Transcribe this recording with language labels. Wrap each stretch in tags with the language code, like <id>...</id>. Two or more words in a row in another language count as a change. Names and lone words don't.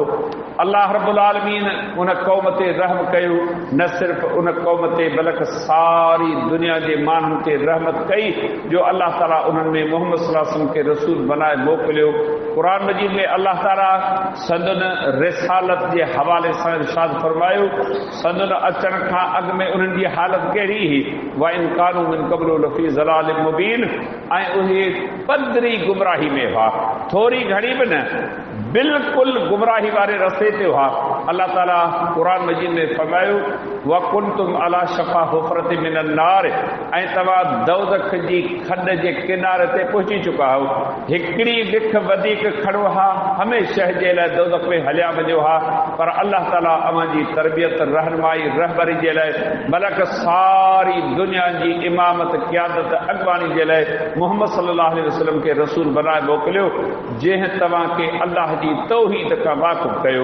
<sd>अल्लाह</sd> <ar>رب العالمين</ar> <sd>उन क़ौम ते रहम कयो, न सिर्फ़ उन क़ौम ते बल्कि सारी दुनिया जे माण्हुनि ते रहमत कई जो अल्लाह ताला उन्हनि में मोहम्मद</sd> <ar>صلى الله عليه وسلم</ar> <sd>खे रसूल बनाए मोकिलियो। क़ुर मजीद में अल्लाह ताला संदन रिसालत जे हवाले सां इरशाद फरमायो, संदन अचण खां अॻु में उन्हनि जी हालत कहिड़ी हुई।</sd> <ar>وإن كانوا من قبل لفي ضلال مبين,</ar> <sd>ऐं उहे पधरी गुमराही में हुआ, थोरी घणी बि न, बिल्कुलु गुमराही वारे रस्ते ते हुआ। अल्लाह ताला क़ुर मजीद में फरमायो,</sd> <ar>وكنتم على شفا حفرة من النار,</ar> <sd>ऐं तव्हां दोज़ख जी खॾ जे किनारे ते पहुची चुका हो। हिकिड़ी ॾिख वधीक खड़ो हा, हमेशह जे लाइ दोज़ख में हलिया वञो हा, पर अल्लाह ताला अवां जी तरबियत, रहनुमाई, रहबरी जे लाइ, बल्कि सारी दुनिया जी इमामत, क़यादत, अॻवानी जे लाइ मोहम्मद</sd> <ar>صلى الله عليه وسلم</ar> <sd>खे रसूल बनाए मोकिलियो, जंहिं तव्हांखे अल्लाह जी तौहीद खां वाक़ुफ़ कयो।</sd>